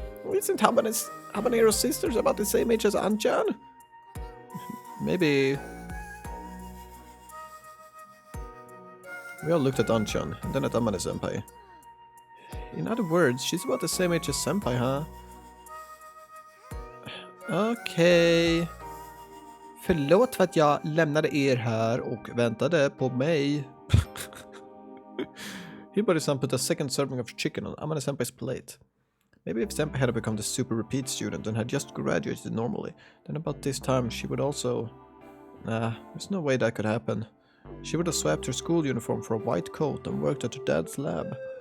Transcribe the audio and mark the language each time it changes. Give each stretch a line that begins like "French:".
English: Isn't Habanero's sisters about the same age as Anchan? Maybe. We all looked at Anchan, and then at Amane-senpai. In other words, she's about the same age as Senpai, huh?
Swedish: Okej. Förlåt för att jag lämnade er här och väntade på mig.
English: Hibari-san put a second serving of chicken on Amane-senpai's plate. Maybe if Senpai had become the super repeat student and had just graduated normally, then about this time she would also... Nah, there's no way that could happen. She would have swapped her school uniform for a white coat and worked at her dad's lab.